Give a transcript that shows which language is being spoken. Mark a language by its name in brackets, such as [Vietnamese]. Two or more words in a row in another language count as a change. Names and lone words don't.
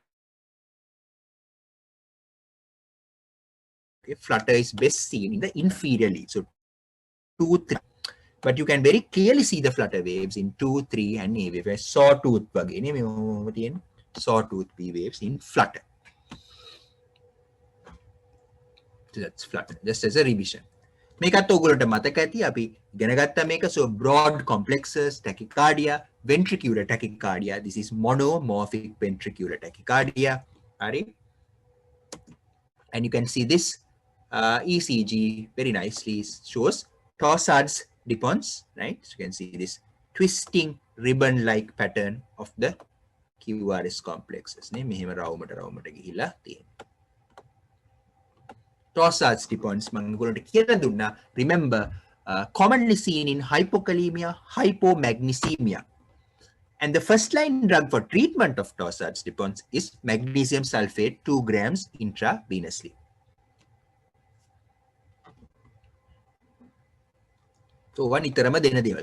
[English] Okay, flutter is best seen in the inferior leads. So 2, 3. But you can very clearly see the flutter waves in 2, 3 and A wave. Sawtooth sawtooth P waves in flutter. So that's flutter, just as a revision. [Sinhala] මේකත් ඔයගොල්ලන්ට මතක ඇති අපි ඉගෙන ගත්තා මේක. [English] So broad complexes, tachycardia, ventricular tachycardia. This is monomorphic ventricular tachycardia. Right? And you can see this ECG very nicely shows Torsades Dupont, right? So you can see this twisting ribbon-like pattern of the QRS complexes. [Sinhala] මෙහෙම රවුමට ගිහිලා තියෙනවා. Torsades Dupont මම ඔයගොල්ලන්ට කියලා දුන්නා. [English] Remember, commonly seen in hypokalemia, hypomagnesemia. And the first line drug for treatment of Torsades Dupont is magnesium sulfate 2 grams intravenously. So one iterama dena deval.